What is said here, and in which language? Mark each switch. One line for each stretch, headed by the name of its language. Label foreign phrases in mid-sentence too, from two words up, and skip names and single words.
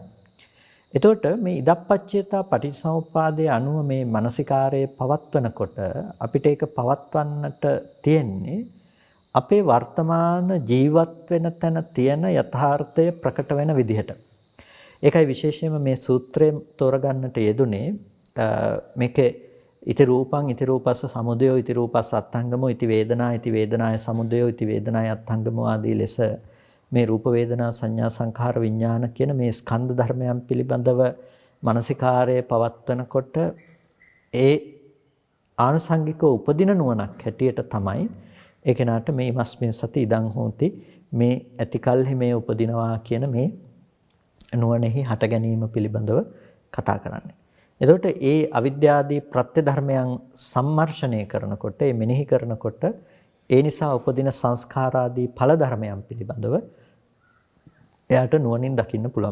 Sinhala: එතකොට මේ ඉදප්පච්චේතා පටිච්චසමුප්පාදයේ අනුව මේ මානසිකාරයේ පවත්වනකොට අපිට ඒක පවත්වන්නට තියෙන්නේ අපේ වර්තමාන ජීවත් වෙන තැන තියෙන යථාර්ථය ප්‍රකට වෙන විදිහට. ඒකයි විශේෂයෙන්ම මේ සූත්‍රයෙන් තෝරගන්නට යෙදුනේ මේකේ
Pali: ඉති රූපං ඉති රූපස්ස සමුදයෝ ඉති රූපස්ස අත්ංගමෝ ඉති වේදනා ඉති වේදනාය සමුදයෝ ඉති වේදනාය අත්ංගමෝ
Sinhala: ආදී ලෙස මේ රූප වේදනා සංඥා සංඛාර විඥාන කියන මේ ස්කන්ධ ධර්මයන් පිළිබඳව මානසිකාරයේ පවත්වනකොට ඒ ආනුසංගිකව උපදින නුවණක් හැටියට තමයි ඒ කෙනාට මේ
Pali: මස්මින් සති ඉදං හෝති
Sinhala: මේ ඇතිකල්හි මේ උපදිනවා කියන මේ නුවණෙහි හට ගැනීම පිළිබඳව කතා කරන්නේ. එතකොට ඒ අවිද්‍යාදී ප්‍රත්‍ය ධර්මයන් සම්මර්ෂණය කරනකොට ඒ මෙනෙහි කරනකොට ඒ නිසා උපදින සංස්කාරාදී ඵල ධර්මයන් පිළිබඳව එයාට නුවණින් දකින්න පුළුවන්.